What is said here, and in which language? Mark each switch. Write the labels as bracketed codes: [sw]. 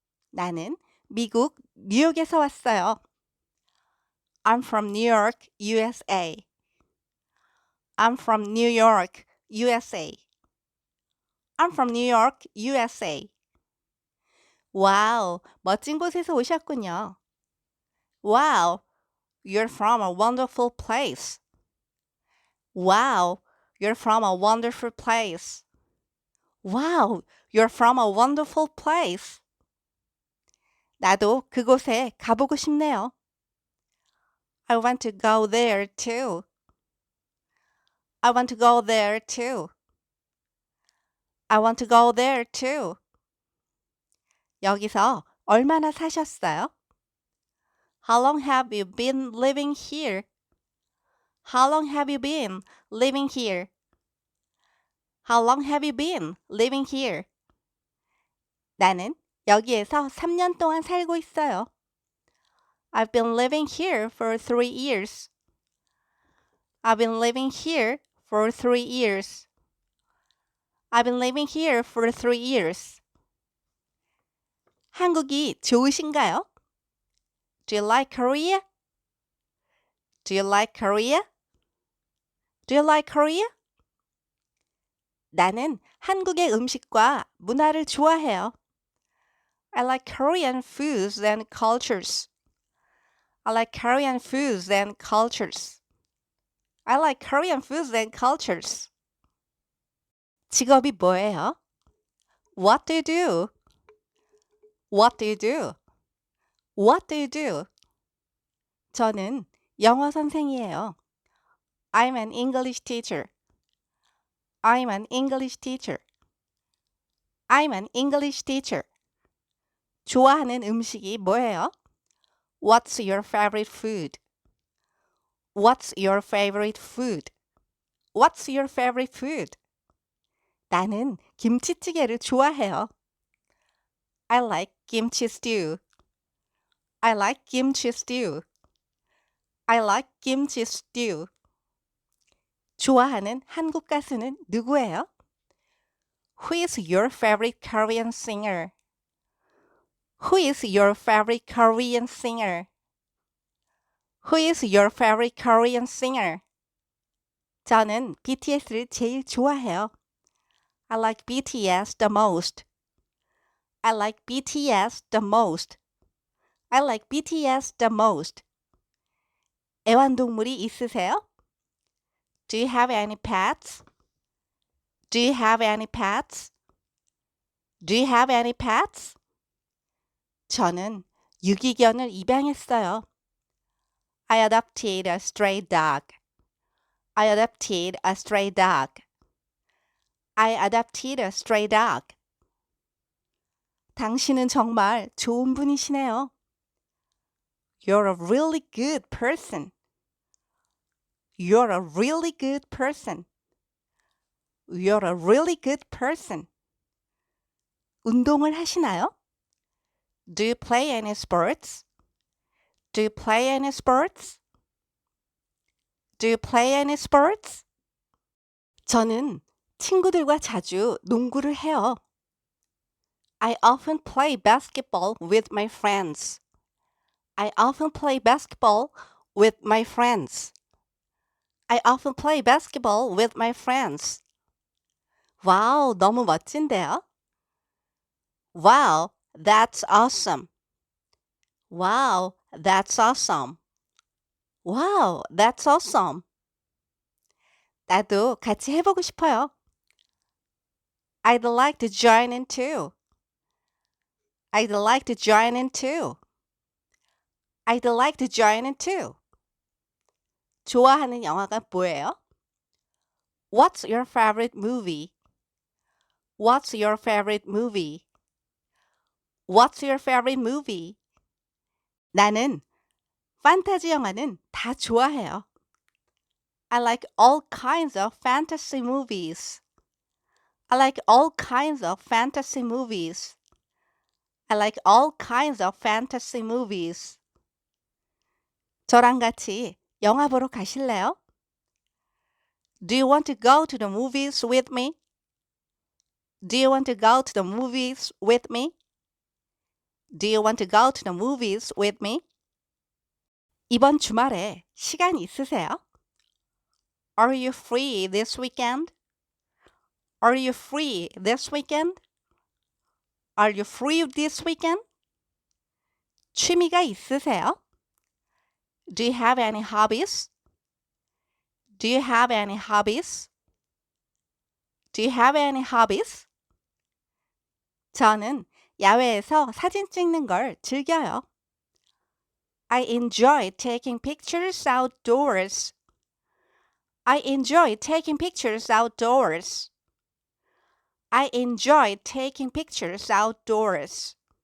[ko] 나는 미국 뉴욕에서 왔어요. [en] I'm from New York, USA. I'm from New York, USA. I'm from New York, USA. [ko] 와우, 멋진 곳에서 오셨군요. [en] Wow, you're from a wonderful place. Wow, you're from a wonderful place. Wow, you're from a wonderful place. [ko] 나도 그곳에 가보고 싶네요. [en] I want to go there too. I want to go there too. I want to go there too. [ko] 여기서 얼마나 사셨어요? [en] How long have you been living here? How long have you been living here? How long have you been living here? [ko] 나는 여기에서 3년 동안 살고 있어요. [en] I've been living here for 3 years. I've been living here for 3 years. I've been living here for 3 years. [ko] 한국이 좋으신가요? [en] Do you like Korea? Do you like Korea? Do you like Korea? [ko] 나는 한국의 음식과 문화를 좋아해요. [en] I like Korean foods and cultures. I like Korean foods and cultures. I like Korean foods and cultures. [ko] 직업이 뭐예요? [en] What do you do? What do you do? What do you do? [ko] 저는 영어 선생이에요. [en] I'm an English teacher. I'm an English teacher. I'm an English teacher. [ko] 좋아하는 음식이 뭐예요? [en] What's your favorite food? What's your favorite food? What's your favorite food? [ko] 나는 김치찌개를 좋아해요. [en] I like kimchi stew. I like kimchi stew. I like kimchi stew. [ko] 좋아하는 한국 가수는 누구예요? [en] Who is your favorite Korean singer? Who is your favorite Korean singer? Who is your favorite Korean singer? [ko] 저는 BTS를 제일 좋아해요. [en] I like BTS the most. I like BTS the most. I like BTS the most. [ko] 애완동물이 있으세요? [en] Do you have any pets? Do you have any pets? Do you have any pets? [ko] 저는 유기견을 입양했어요. [en] I adopted a stray dog. I adopted a stray dog. I adopted a stray dog. [ko] 당신은 정말 좋은 분이시네요. [en] You're a really good person. You're a really good person. You're a really good person. [ko] 운동을 하시나요? [en] Do you play any sports? Do you play any sports? Do you play any sports? [ko] 저는 친구들과 자주 농구를 해요. [en] I often play basketball with my friends. I often play basketball with my friends. I often play basketball with my friends. [ko] 와우, 너무 멋진데요? [en] Wow, that's awesome. Wow, that's awesome. Wow, that's awesome. [ko] 나도 같이 해보고 싶어요. [en] I'd like to join in too. I'd like to join in too. I'd like to join in too. [ko] 좋아하는 영화가 뭐예요? [en] What's your favorite movie? What's your favorite movie? What's your favorite movie? [ko] 나는 판타지 영화는 다 좋아해요. [en] I like all kinds of fantasy movies. I like all kinds of fantasy movies. I like all kinds of fantasy movies. [ko] 저랑 같이 영화 보러 가실래요? [en] Do you want to go to the movies with me? Do you want to go to the movies with me? Do you want to go to the movies with me? [ko] 이번 주말에 시간 있으세요? [en] Are you free this weekend? Are you free this weekend? Are you free this weekend? [ko] 취미가 있으세요? [en] Do you have any hobbies? Do you have any hobbies? Do you have any hobbies? [ko] 저는 야외에서 사진 찍는 걸 즐겨요. [en] I enjoy taking pictures outdoors. I enjoy taking pictures outdoors. I enjoy taking pictures outdoors.